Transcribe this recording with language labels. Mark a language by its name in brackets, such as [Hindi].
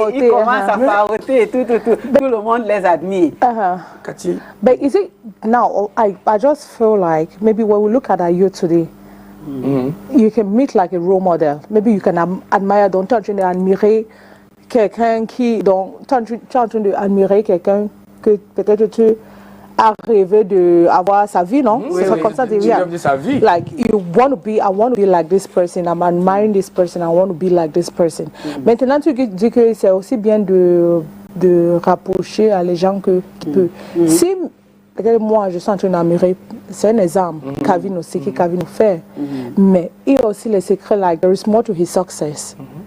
[French] Ils commencent à faroter et tout. Tout le monde les admire. Cathy. [English] But is it now? I just feel like maybe when we look at our youth today, you can meet like a role model. Maybe you can admire, [French] donc tu es en train d'admirer quelqu'un qui, donc tu es en train d'admirer quelqu'un que peut-être tu as rêvé d'avoir sa vie, non? Oui, c'est comme ça, tu rêves de sa vie. [English] Like you want to be, I want to be like this person. I'm admiring this person. I want to be like this person. [French] Maintenant, tu dis que c'est aussi bien de rapprocher à les gens qui peuvent. Si peut-être moi, je suis en train d'admirer, c'est un exemple, Calvin aussi, que Calvin fait. Mais il y a aussi les secrets, [English] like, there is more to his success.